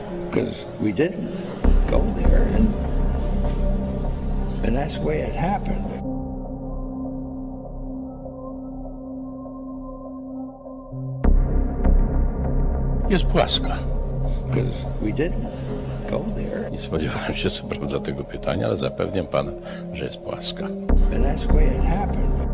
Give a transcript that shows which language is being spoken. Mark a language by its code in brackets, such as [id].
[en] Because we didn't go there, and that's the way it happened. [pl] Jest płaska. [en] Because we didn't go there. [pl] Nie spodziewałem się co prawda tego pytania, ale zapewniam pana, że jest płaska. [en] And that's the way it happened.